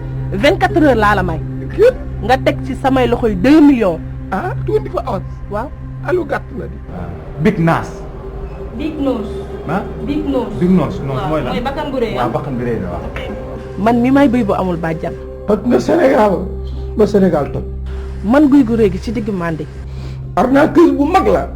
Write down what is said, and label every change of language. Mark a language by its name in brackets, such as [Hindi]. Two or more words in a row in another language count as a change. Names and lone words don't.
[Wolof] 24 heures laa la may. nga teg ci samay loxoy 2 millions. ah tuuti fa avance. waaw. alu gàtt na di. [English] big naas. big nose. ah big nose. big noos [Wolof] noos mooy lan mooy bakkan bu rëy waaw bakkan bi rëy na waaw. man mi may bëy bu amul bàjjan. toj na Sénégal ba Sénégal toj. man guy gu réegi ci digg màndi. arnaqueuse bu mag la.